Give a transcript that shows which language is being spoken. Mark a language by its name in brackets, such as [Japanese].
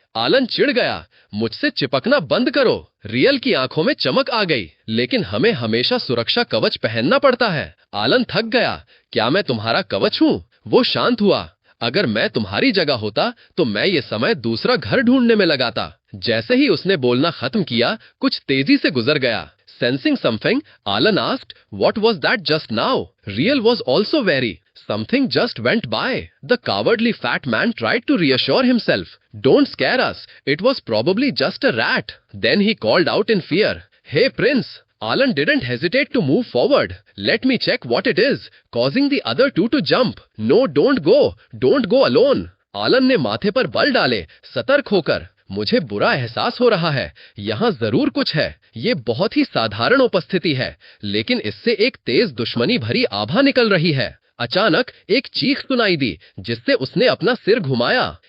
[Hindi] Alan चिढ़ गया, मुझसे चिपकना बंद करो। रियल की आंखों में चमक आ गई, लेकिन हमें हमेशा सुरक्षा कवच पहनना पड़ता है। आलन थक गया, क्या मैं तुम्हारा कवच हूँ? वो शांत हुआ। अगर मैं तुम्हारी जगह होता तो मैं ये समय दूसरा घर ढूंढने में लगाता। जैसे ही उसने बोलना खत्म किया, कुछ तेजी से गुजर गया। [English] Sensing something, Alan asked, "What was that just now?" Real was also wary. Something just went by. The cowardly fat man tried to reassure himself. "Don't scare us. It was probably just a rat." Then he called out in fear, "Hey, Prince!" Alan didn't hesitate to move forward. "Let me check what it is," causing the other two to jump. "No, don't go. Don't go alone." [Hindi] Alan ने माथे पर बल डाले, सतर्क होकर। मुझे बुरा एहसास हो रहा है, यहाँ जरूर कुछ है। ये बहुत ही साधारण उपस्थिति है, लेकिन इससे एक तेज दुश्मनी भरी आभा निकल रही है। अचानक एक चीख सुनाई दी, जिससे उसने अपना सिर घुमाया।